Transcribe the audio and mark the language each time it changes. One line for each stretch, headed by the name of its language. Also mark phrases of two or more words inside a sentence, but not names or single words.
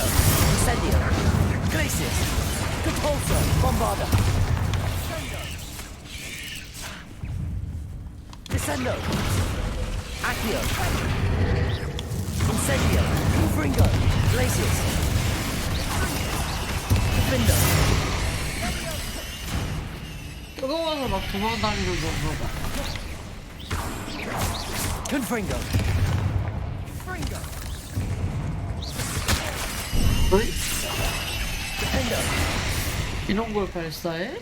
Latin: Incendio. Glacius. Compulso. Bombarda. Descendo. Accio. Incendio. Confringo. Glacius. Defendo.
Korean: 뜨거워서 막 도망다니는 건가 봐.
Latin: Confringo.
Korean: 어이? 이런 걸 발사해?